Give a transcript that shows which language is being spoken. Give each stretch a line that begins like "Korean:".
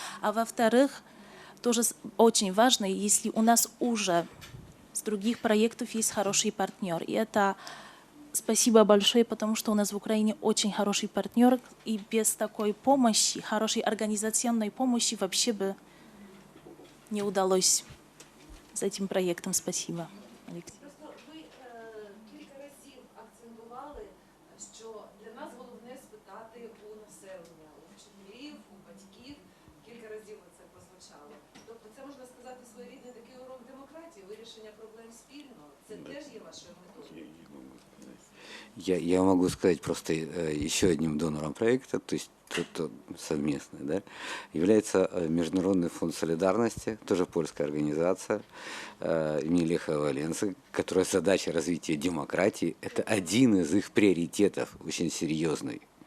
Russian: А во-вторых, тоже очень важно, если у нас уже с других проектов есть хороший партнер. И это спасибо большое, потому что у нас в Украине очень хороший партнер, и без такой помощи, хорошей организационной помощи вообще бы не удалось з этим проектом. Спасибо, Алексей.
Ukrainian: Просто ви кілька разів акцентували, що для нас головне спитати у населення, у вчителів, у батьків. Кілька разів це прозвучало. Тобто це, можна сказати, своєрідний такий урок демократії, вирішення проблем спільно. Це теж є вашою методою?
Russian: Я могу сказать просто еще одним донором проекта, то есть тот совместный, да, является Международный фонд солидарности, тоже польская организация имени Леха Валенсы, которая задача развития демократии, это один из их приоритетов, очень серьезный.